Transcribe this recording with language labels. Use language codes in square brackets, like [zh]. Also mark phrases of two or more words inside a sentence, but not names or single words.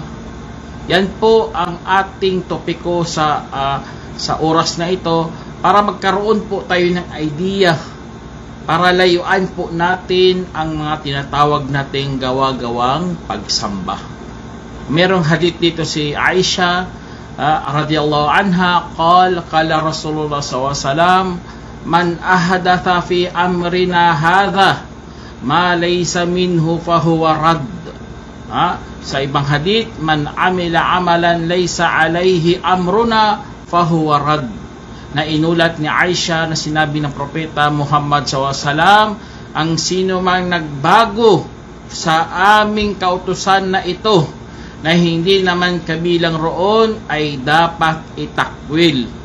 [tl] Yan po ang ating topiko sa oras na ito, para magkaroon po tayo ng idea, para layuan po natin ang mga tinatawag nating gawa-gawang pagsamba. Merong hadith dito si Aisha [ar] رضي الله عنها قال رسول الله صلى الله عليه وسلم من أحدث في أمرنا هذا ما ليس منه فهو رد. [tl] Sa ibang hadith, [ar] من عمل عملا ليس عليه أمرنا فهو رد, [tl] na inulat ni Aisha na sinabi ng propeta Muhammad SAW, ang sino mang nagbago sa aming kautusan na ito na hindi naman kabilang roon ay dapat itakwil.